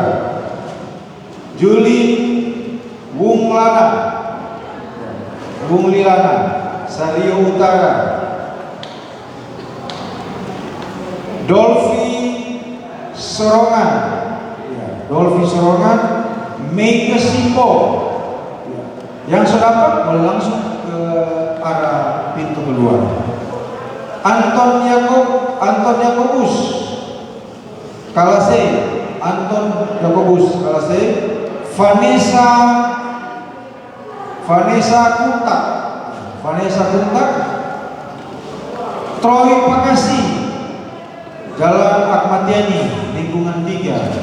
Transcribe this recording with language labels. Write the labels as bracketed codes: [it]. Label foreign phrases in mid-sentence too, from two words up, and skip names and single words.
[id] Juli Wung Lilana, Sario Utara. Dolfi Sorongan, Meika Simbo. Yang sudah dapat boleh langsung ke arah pintu keluar. Anton Yakobus, Kalase. Vanessa Kuntak, Troy Pakasi, Jalan Ahmad Yani, lingkungan 3.